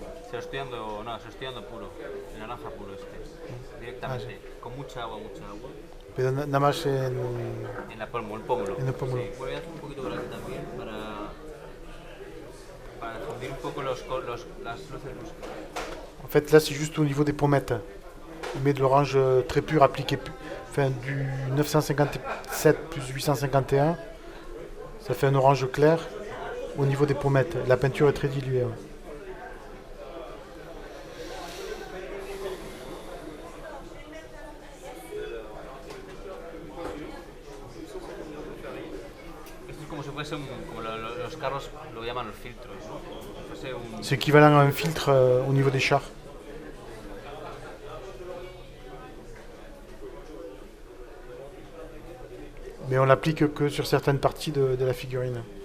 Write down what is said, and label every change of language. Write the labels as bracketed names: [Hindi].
[Spanish] Se lo estoy dando, no, se lo estoy dando puro, el naranja puro directamente, con mucha agua, Pero nada más en... en el pómulo. En el pómulo. Sí, voy a hacer un poquito por aquí también para fundir un poco las luces bruscas. [French] En fait, là, c'est juste au niveau des pommettes. Il met de l'orange très pur appliqué, enfin du 957 plus 851. Ça fait un orange clair au niveau des pommettes. La peinture est très diluée. Ouais. [Spanish] Esto es como si fuese como los carros lo llaman los filtros, ¿no? Fuese [French] C'est équivalent à un filtre au niveau des chars. Mais on l'applique que sur certaines parties de la figurine.